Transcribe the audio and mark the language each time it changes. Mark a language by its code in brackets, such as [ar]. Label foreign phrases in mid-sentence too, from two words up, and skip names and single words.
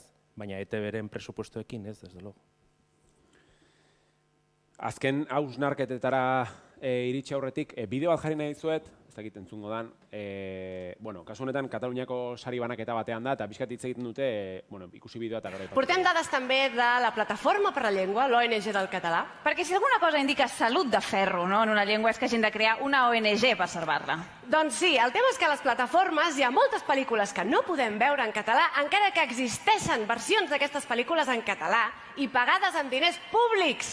[eu] Baina ETB-ren presupuestoekin ez, [es] desde luego. [eu] Azken hausnarketetara iritsi aurretik, bideo bat jarri nahi dizuet, ez dakit entzungo dan, kasu honetan Kataluniako sari banaketa batean da, eta pixkat hitz egiten dute, ikusi bideoa eta gero. [ca] Portem dades també de la Plataforma per la Llengua, l'ONG del català. Perquè si alguna cosa indica salut de ferro, no?, en una llengua és que hagin de crear una ONG per salvar-la. Doncs sí, el tema és que a les plataformes hi ha moltes pel·lícules que no podem veure en català, encara que existeixen versions d'aquestes pel·lícules en català i pagades amb diners públics.